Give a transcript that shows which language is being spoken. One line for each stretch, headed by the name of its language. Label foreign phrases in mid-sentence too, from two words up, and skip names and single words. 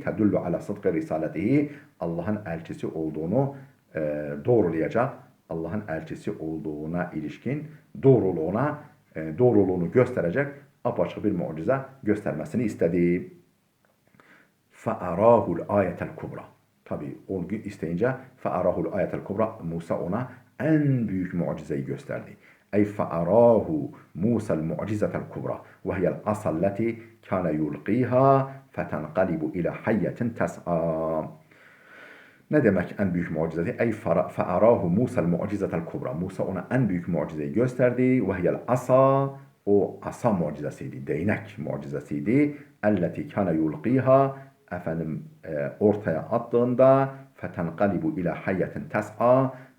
Arabic: تدل على صدق رسالته
Turkish: Allah'ın elçisi olduğunu doğrulayacak. Allah'ın elçisi olduğuna ilişkin doğruluğunu gösterecek apaçık bir mucize göstermesini istedi.
Arabic: فَأَرَاهُ الْآيَةَ الْكُبْرَى
Turkish: Tabi o gün isteyince
Arabic: فَأَرَاهُ الْآيَةَ الْكُبْرَى
Turkish: Musa ona en büyük mucizeyi gösterdi.
Arabic: أي فأراه موسى المعجزة الكبرى وهي العصا التي كان يلقيها فتنقلب إلى حية تسعى.
Turkish: Ne demek en büyük mucize?
Arabic: أي فأراه موسى المعجزة الكبرى.
Turkish: Musa ona en büyük mucizeyi gösterdi.
Arabic: وهي العصا.
Turkish: O asa mucizesiydi. Değnek mucizesiydi.
Arabic: التي كان يلقيها.
Turkish: Ortaya attığında
Arabic: فتنقلب إلى حية تسعى.